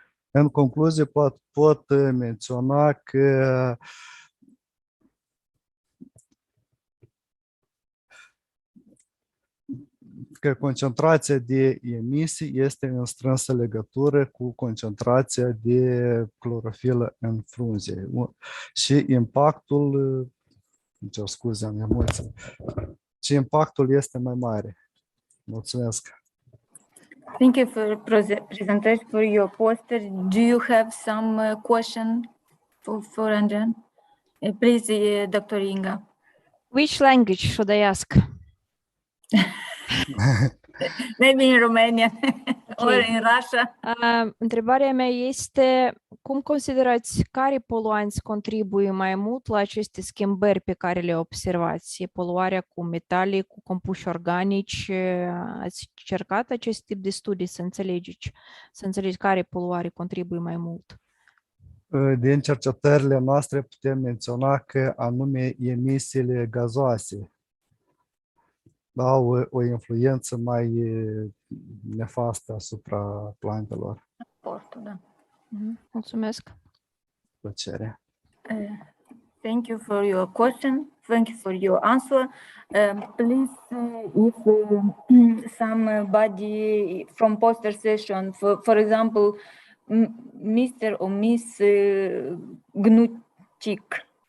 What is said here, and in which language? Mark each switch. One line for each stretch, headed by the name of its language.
Romanian: În concluzie, pot menționa că concentrația de emisii este în strânsă legătură cu concentrația de clorofilă în frunze și impactul, îmi cer scuze, am emoții, și impactul este mai mare. Mulțumesc!
English: Thank you for presentation, for your poster. Do you have some question for Andrian? Please, Dr. Inga. Which language should I ask? Maybe in Romania or Ok. in Russia.
Romanian: Întrebarea mea este, cum considerați care poluanți contribuie mai mult la aceste schimbări pe care le observați? Poluarea cu metale, cu compuși organici? Ați încercat acest tip de studii să înțelegeți care poluare contribuie mai mult? Din cercetările noastre putem menționa că anume emisiile gazoase au o influență mai nefastă asupra plantelor. Portul, da. Mulțumesc. Plăcere.
English: Thank you for your question. Thank you for your answer. Please, if somebody from poster session, for example, Mr. or Miss Gnucik.